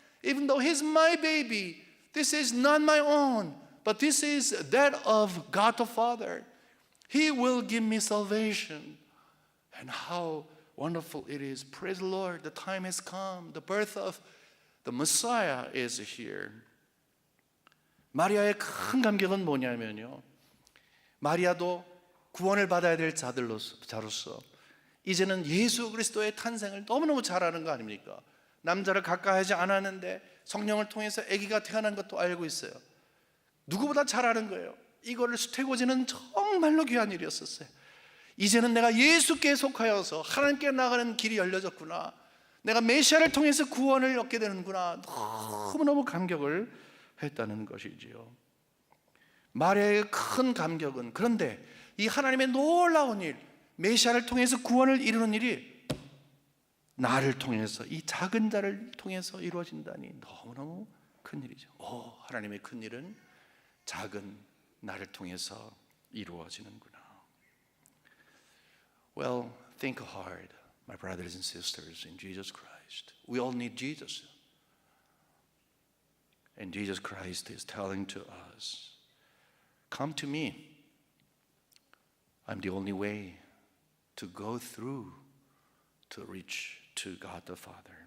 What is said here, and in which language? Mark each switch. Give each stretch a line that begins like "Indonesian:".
English: even though he's my baby, this is not my own, but this is that of God the Father. He will give me salvation. And how wonderful it is. Praise the Lord, the time has come. The birth of the Messiah is here.
Korean: 마리아의 큰 감격은 뭐냐면요, 마리아도 구원을 받아야 될 자로서 이제는 예수 그리스도의 탄생을 너무너무 잘 아는 거 아닙니까? 남자를 가까이 하지 않았는데 성령을 통해서 아기가 태어난 것도 알고 있어요. 누구보다 잘 아는 거예요. 이거를 수태고지는 정말로 귀한 일이었었어요. 이제는 내가 예수께 속하여서 하나님께 나가는 길이 열려졌구나, 내가 메시아를 통해서 구원을 얻게 되는구나, 너무너무 감격을 했다는 것이지요. 마리아의 큰 감격은, 그런데 이 하나님의 놀라운 일, 메시아를 통해서 구원을 이루는 일이 나를 통해서, 이 작은 자를 통해서 이루어진다니 너무너무 큰 일이죠. 하나님의 큰 일은 작은 나를 통해서 이루어지는구나.
English: Well, think hard, my brothers and sisters in Jesus Christ. We all need Jesus. And Jesus Christ is telling to us, come to me. I'm the only way to go through to reach to God the Father.